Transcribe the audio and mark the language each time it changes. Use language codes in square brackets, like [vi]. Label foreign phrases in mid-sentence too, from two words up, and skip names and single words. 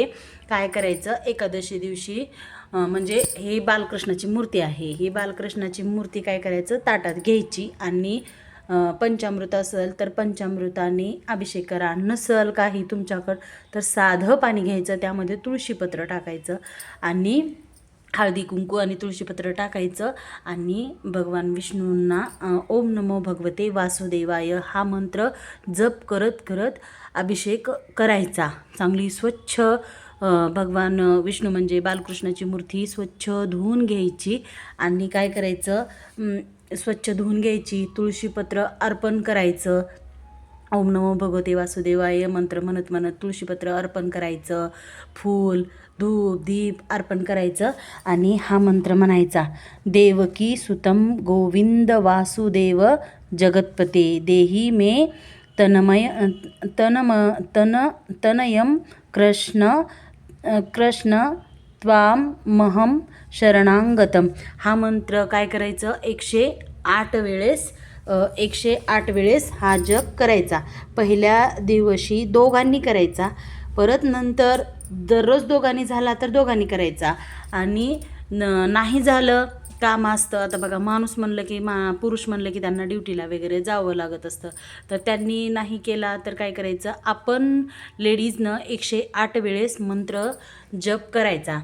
[mr] काय करायचं, एकादशी दिवशी म्हणजे ही बालकृष्णाची मूर्ती आहे, ही बालकृष्णाची मूर्ती काय करायचं, ताटात घ्यायची आणि पंचामृत असेल तर पंचामृताने अभिषेक करा. नसेल काही तुमच्याकडं तर साधं पाणी घ्यायचं, त्यामध्ये तुळशीपत्र टाकायचं आणि हळदी कुंकू आणि तुळशीपत्र टाकायचं आणि भगवान विष्णूंना [sa] ओम नमो भगवते वासुदेवाय [mr] हा मंत्र जप करत करत अभिषेक करायचा. चांगली स्वच्छ भगवान विष्णू म्हणजे बालकृष्णाची मूर्ती स्वच्छ धुवून घ्यायची आणि काय करायचं, स्वच्छ धुवून घ्यायची, तुळशीपत्र अर्पण करायचं. [sa] ओम नमो भगवते वासुदेवाय [mr] मंत्र म्हणत म्हणत तुळशीपत्र अर्पण करायचं, फूल धूप दीप अर्पण करायचं आणि हा मंत्र म्हणायचा, [sa] देवकी सुतम गोविंद वासुदेव जगतपते देही मे तनयम कृष्ण त्वाम महम शरणांगतम. [mr] हा मंत्र काय करायचं, 108 वेळेस हा जप करायचा. पहिल्या दिवशी दोघांनी करायचा, परत नंतर दररोज दोघांनी झाला तर दोघांनी करायचा. आणि नाही झालं, काम असतं, आता बघा माणूस म्हणलं की पुरुष म्हणलं की त्यांना ड्युटीला वगैरे जावं लागत असतं, तर त्यांनी नाही केला तर काय करायचं, आपण लेडीजनं 108 वेळेस मंत्र जप करायचा.